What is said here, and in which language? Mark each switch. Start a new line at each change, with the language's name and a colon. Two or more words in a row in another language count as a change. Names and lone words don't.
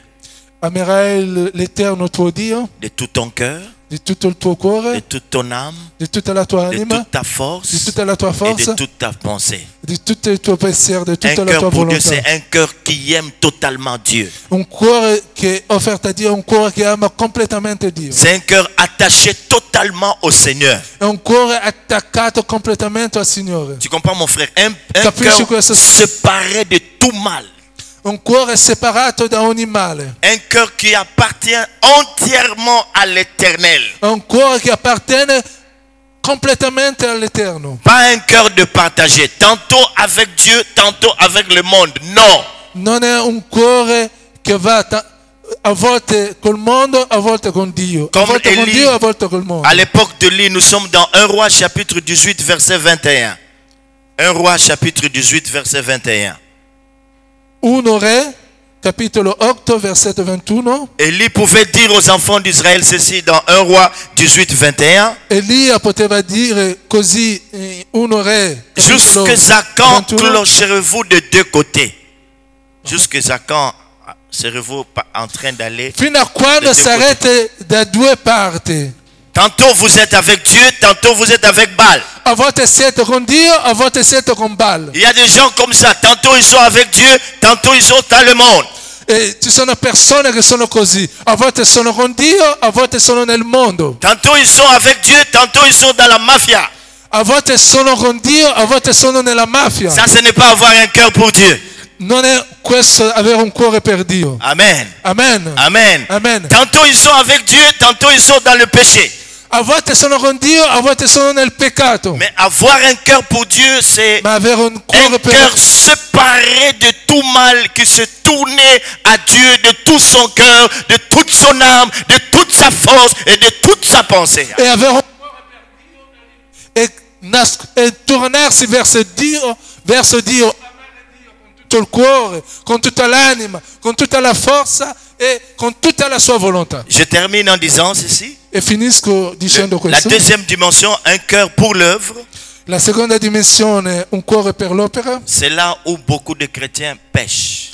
Italian: Amerai l'Eterno tuo Dio
French: de tout ton cœur,
Italian: di tutto il tuo
French: de
Italian: cuore,
French: toute ton âme,
Italian: di tutta la tua
French: de
Italian: anima,
French: toute ta
Italian: di
French: force
Italian: tutta la tua
French: et de
Italian: forza,
French: toute ta pensée.
Italian: di tutto il tuo pensiero, di
French: Un
Italian: tutta la
French: cœur
Italian: tua
French: pour Dieu,
Italian: volontà.
French: c'est un cœur qui aime totalement Dieu.
Italian: Un cuore che è offerto a Dio, un cuore che ama completamente Dio.
French: C'est un cœur attaché totalement au Seigneur.
Italian: È un cuore attaccato completamente al Signore.
French: Tu comprends, mon frère? Un
Italian: Capisci
French: cœur
Italian: questo?
French: séparé de tout mal.
Italian: Un cuore separato da ogni male.
French: Un cœur qui appartient entièrement à l'Éternel.
Italian: Un cuore che appartiene completamente all'Eterno.
French: Pas un cœur de partager, tantôt avec Dieu, tantôt avec le monde.
Italian: Non. Non è un cuore che va a volte col mondo, a volte con Dio. A
French: Comme
Italian: volte con
French: Élie,
Italian: Dio, a volte col mondo.
French: à l'époque de Élie, nous sommes dans 1 Roi chapitre 18, verset 21. 1 Roi chapitre 18, verset 21.
Italian: 1 Re, capitolo 8, versetto 21.
French: Élie pouvait dire aux enfants d'Israël ceci dans 1 Roi 18, 21.
Italian: Elia poteva dire così in 1 Re, capitolo
French: Jusque-à quand
Italian: 21.
French: clocherez-vous de deux côtés? Jusque-à quand serez-vous en train d'aller?
Italian: Fino a quando
French: de deux
Italian: sarete da due parti.
French: Tantôt vous êtes avec Dieu, tantôt vous êtes avec Baal.
Italian: A volte siete con Dio, a volte siete con Baal.
French: Il y a des gens comme ça, tantôt ils sont avec Dieu, tantôt ils sont dans le monde.
Italian: E ci sono persone che sono così. A volte sono con Dio, a volte sono nel mondo.
French: Tantôt ils sont avec Dieu, tantôt ils sont dans la mafia.
Italian: A volte sono con Dio, a volte sono nella mafia.
French: Ça, ce n'est pas avoir un cœur pour Dieu.
Italian: Non è questo avere un cuore per Dio.
French: Amen.
Italian: Amen.
French: Amen.
Italian: Amen.
French: Tantôt ils sont avec Dieu, tantôt ils sont dans le péché.
Italian: A volte sono con Dio, a volte sono nel peccato.
French: Mais avoir un cœur pour Dieu, c'est
Italian: Ma avere un
French: un
Italian: cuore
French: cœur
Italian: per
French: séparé de tout mal, qui se tournait à Dieu de tout son cœur, de toute son âme, de toute sa force et de toute sa pensée.
Italian: e avere un cuore per Dio e tornarsi verso Dio, amare Dio con tutto il cuore, con tutta l'anima, con tutta la forza e con tutta la sua volontà.
French: Je termine en disant ceci.
Italian: E finisco dicendo
French: La
Italian: questo.
French: deuxième dimension, un cœur pour l'œuvre,
Italian: La seconda dimensione, un cuore per l'opera,
French: c'est là où beaucoup de chrétiens pêchent.